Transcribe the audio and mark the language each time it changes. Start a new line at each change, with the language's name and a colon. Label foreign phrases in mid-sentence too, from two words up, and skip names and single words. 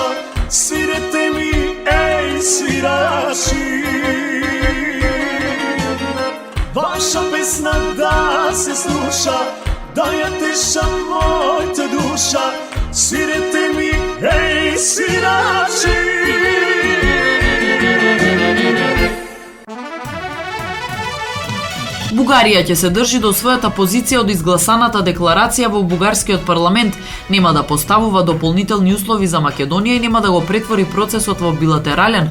Macedonian: Svirete mi, ej, svirači. Vaša pesna da se sluša, da ја teša moјата duša. Svirete mi, ej, svirači. Бугарија ќе се држи до својата позиција од изгласаната декларација во бугарскиот парламент, нема да поставува дополнителни услови за Македонија и нема да го претвори процесот во билатерален.